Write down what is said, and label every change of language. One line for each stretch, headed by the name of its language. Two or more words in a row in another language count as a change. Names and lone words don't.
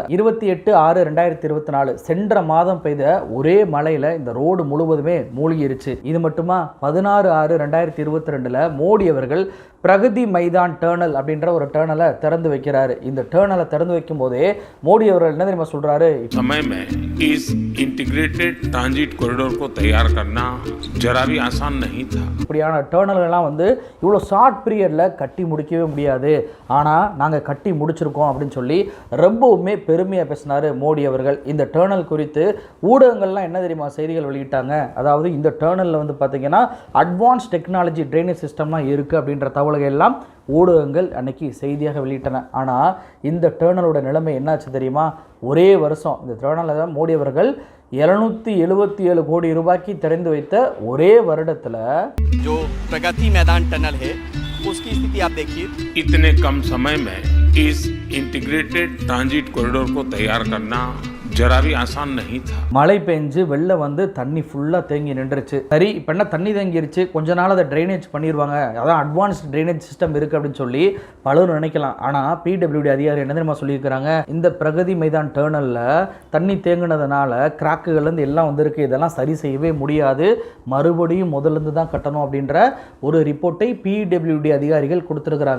Tamil: 28/6/2024 சென்ற மாதம் பெய்த ஒரே மழையில் இந்த ரோடு முழுவதுமே மூழ்கிருச்சு. இது மட்டுமா, 16/6/2022 மோடி அவர்கள் பிரகதி மைதான் டர்னல் அப்படின்ற ஒரு டர்னலை திறந்து வைக்கிறாரு. இந்த டர்னலை திறந்து வைக்கும் போதே மோடி அவர்கள் என்ன தெரியுமா சொல்றாரு,
Hindi: समय में इस
English: integrated transit corridor
Hindi: को तैयार करना जरा भी आसान नहीं था.
Tamil: இப்படியான டர்னல்கள்லாம் வந்து இவ்வளோ
English: short period
Tamil: கட்டி முடிக்கவே முடியாது, ஆனால் நாங்கள் கட்டி முடிச்சிருக்கோம் அப்படின்னு சொல்லி ரொம்பவுமே பெருமையாக பேசினார் மோடி அவர்கள். இந்த டர்னல் குறித்து ஊடகங்கள்லாம் என்ன தெரியுமா செய்திகள் வெளியிட்டாங்க, அதாவது இந்த டர்னலில் வந்து பார்த்தீங்கன்னா
English: advance technology drainage system
Tamil: இருக்குது அப்படின்ற தகவல்கள் எல்லாம் ஊடகங்கள் அன்னைக்கு செய்தியாக வெளியிட்டன. ஆனால் இந்த டர்னலோட நிலைமை என்னாச்சு தெரியுமா, ஒரே வருஷம் இந்த டர்னலை தான் மோடி அவர்கள் 777 கோடி ரூபாய்க்கு திறந்து வைத்த ஒரே வருடத்தில்
Hindi: जो प्रगति मैदान टनल है उसकी स्थिति आप देखिए, इतने कम समय में इस
English: integrated transit corridor
Hindi: को तैयार करना जरा भी आसान नहीं था.
Tamil: மழை பெஞ்சு வெள்ளம் வந்து தண்ணி ஃபுல்லாக தேங்கி நின்றுச்சு. சரி, இப்போ என்ன தண்ணி தேங்கிருச்சு, கொஞ்ச நாள் அதை ட்ரைனேஜ் பண்ணிடுவாங்க, அதான்
English: advanced drainage system
Tamil: இருக்குது அப்படின்னு சொல்லி பலரும் நினைக்கலாம். ஆனால் பிடபிள்யூடி அதிகாரி என்ன தெரியுமா சொல்லியிருக்கிறாங்க, இந்த பிரகதி மைதான் டர்னலில் தண்ணி தேங்கினதுனால கிராக்குகள்லேருந்து எல்லாம் வந்திருக்கு, இதெல்லாம் சரி செய்யவே முடியாது, மறுபடியும் முதல்லேருந்து தான் கட்டணும் அப்படின்ற ஒரு ரிப்போர்ட்டை பிடபிள்யூடி அதிகாரிகள் கொடுத்துருக்குறாங்க.